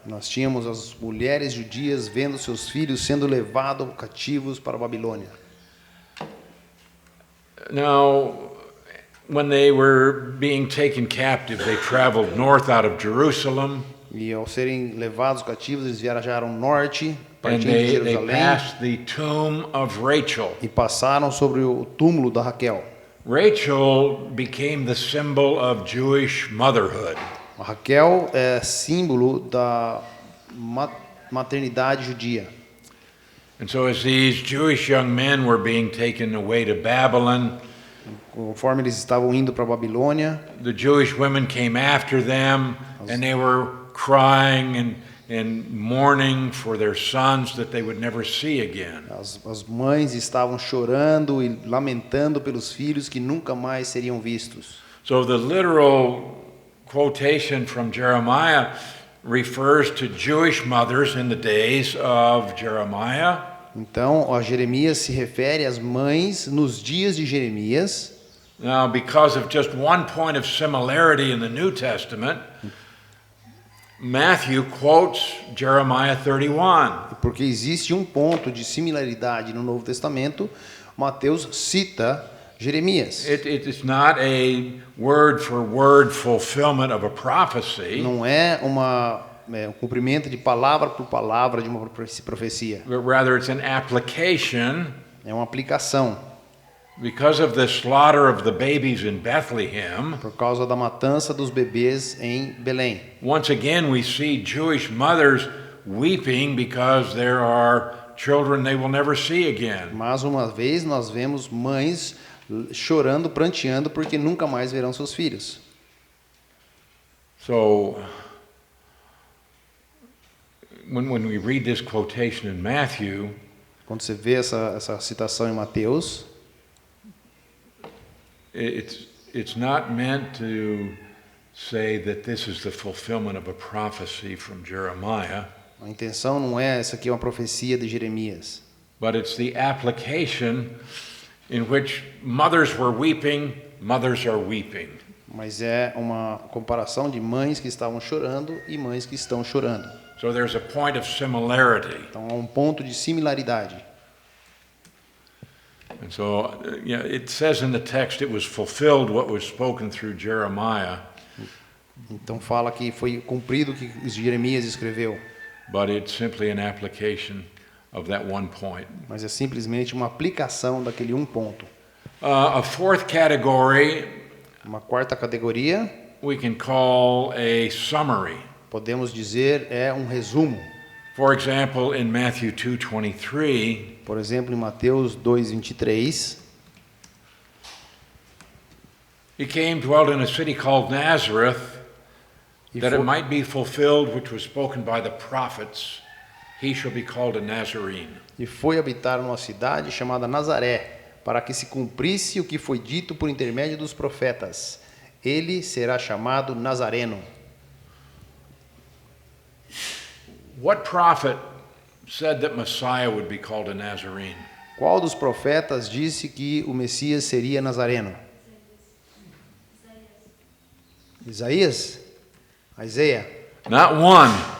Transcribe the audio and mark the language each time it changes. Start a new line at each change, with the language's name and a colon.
Portuguese: Nós tínhamos as mulheres judias vendo seus filhos sendo levados cativos para a Babilônia.
English: Now, when they were being taken captive, they traveled north out of Jerusalem,
Portuguese: E ao serem levados cativos, eles viajaram norte,
English: and
Portuguese: partindo de
English: they
Portuguese: Jerusalém,
English: passed the tomb of Rachel.
Portuguese: e passaram sobre o túmulo da Raquel.
English: Rachel became the symbol of Jewish motherhood.
Portuguese: A Raquel é símbolo da maternidade judia.
English: And so as these Jewish young men were being taken away to Babylon,
Portuguese: Conforme eles estavam indo para a Babilônia,
English: the Jewish women came after them, and they were crying and mourning for their sons that they would never see again.
Portuguese: as mães estavam chorando e lamentando pelos filhos que nunca mais seriam vistos.
English: So the literal quotation from Jeremiah refers to Jewish mothers in the days of Jeremiah.
Portuguese: Então, a Jeremias se refere às mães nos dias de Jeremias.
English: Now, because of just one point of similarity in the New Testament, Matthew quotes Jeremiah 31.
Portuguese: Porque existe um ponto de similaridade no Novo Testamento, Mateus cita Jeremias.
English: It is not a word-for-word fulfillment of a prophecy,
Portuguese: Não é um cumprimento de palavra por palavra de uma profecia.
English: but rather it's an application.
Portuguese: É uma aplicação.
English: Because of the slaughter of the babies in Bethlehem,
Portuguese: Por causa da matança dos bebês em Belém.
English: once again we see Jewish mothers weeping because there are children they will never see again.
Portuguese: Mais uma vez nós vemos mães chorando, pranteando porque nunca mais verão seus filhos.
English: So when we read this quotation in Matthew,
Portuguese: Quando você vê essa citação em Mateus,
English: it's not meant to say that this is the fulfillment of a prophecy from Jeremiah,
Portuguese: a intenção não é essa aqui é uma profecia de Jeremias,
English: but it's the application in which mothers were weeping, mothers are weeping.
Portuguese: mas é uma comparação de mães que estavam chorando e mães que estão chorando.
English: So there's a point of similarity.
Portuguese: Então há um ponto de similaridade.
English: And so it says in the text it was fulfilled what was spoken through Jeremiah,
Portuguese: Então fala que foi cumprido o que Jeremias escreveu,
English: but it's simply an application of that one point.
Portuguese: mas é simplesmente uma aplicação daquele um ponto.
English: A fourth category
Portuguese: Uma quarta categoria,
English: we can call a summary.
Portuguese: podemos dizer, é um resumo.
English: For example, in Matthew 2:23,
Portuguese: Por exemplo, em Mateus 2:23,
English: he came, dwelt in a city called Nazareth,
Portuguese: e
English: that it
Portuguese: foi,
English: might be fulfilled which was spoken by the prophets, he shall be called a Nazarene.
Portuguese: e foi habitar numa cidade chamada Nazaré, para que se cumprisse o que foi dito por intermédio dos profetas. Ele será chamado Nazareno.
English: What prophet said that Messiah would be called a Nazarene?
Portuguese: Qual dos profetas disse que o Messias seria Nazareno? Isaías? Isaiah?
English: Not one.